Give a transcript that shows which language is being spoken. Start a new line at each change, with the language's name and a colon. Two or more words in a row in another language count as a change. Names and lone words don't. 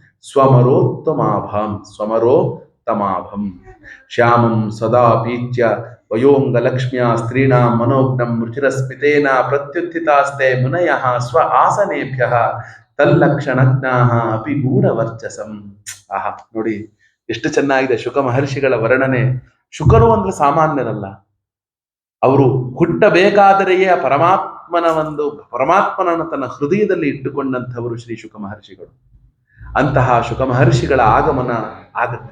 Sanskrit: ಸ್ವಮರೋತ್ತಮಾಭಂ ಶ್ಯಾಮಂ ಸದಾ ಪೀಚ್ಯ ವಯೋಂಗ ಲಕ್ಷ್ಮ್ಯಾ ಸ್ತ್ರೀಣಾಂ ಮನೋಜ್ಞಂ ರುಚಿರಸ್ಮಿತೇನ ಪ್ರತ್ಯುತ್ಥಿತಾಸ್ತೆ ಮುನಯಃ ಸ್ವ ಆಸನೇಭ್ಯಃ ತಲ್ಲಕ್ಷಣಜ್ಞಾಃ ಅಪಿ ಗೂಢವರ್ಚಸಂ.
Kannada: ಆಹಾ, ನೋಡಿ ಎಷ್ಟು ಚೆನ್ನಾಗಿದೆ ಶುಕ ಮಹರ್ಷಿಗಳ ವರ್ಣನೆ. ಶುಕರು ಅಂದ್ರೆ ಸಾಮಾನ್ಯರಲ್ಲ, ಅವರು ಹುಟ್ಟಬೇಕಾದರೆಯೇ ಆ ಪರಮಾತ್ಮನನ್ನು ತನ್ನ ಹೃದಯದಲ್ಲಿ ಇಟ್ಟುಕೊಂಡಂಥವರು ಶ್ರೀ ಶುಕ ಮಹರ್ಷಿಗಳು. ಅಂತಹ ಶುಕ ಮಹರ್ಷಿಗಳ ಆಗಮನ ಆಗತ್ತೆ.